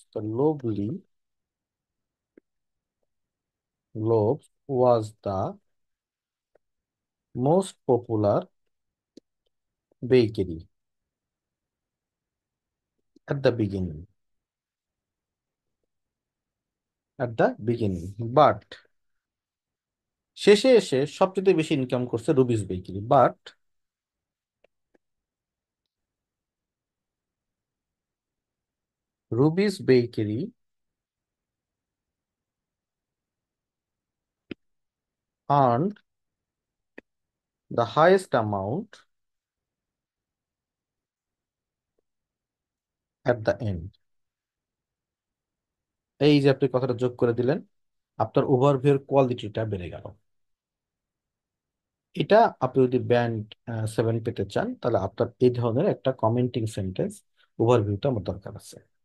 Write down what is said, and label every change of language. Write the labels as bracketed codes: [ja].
[en] তো lovely loaves was the most popular bakery at the beginning, at the beginning, but [bn] শেষে এসে সবচেয়ে বেশি ইনকাম করছে [en] Ruby's bakery. But Ruby's bakery earned the highest amount at the end. [bn] এই যে আপনি কথাটা যোগ করে দিলেন, আপনার ওভারভিউর কোয়ালিটিটা বেড়ে গেল। এটা আপনি যদি ব্যান্ড 7 পেতে চান, তাহলে আপনার এই ধরনের একটা কমেন্টিং সেন্টেন্স ওভারভিউটা আমার দরকার আছে।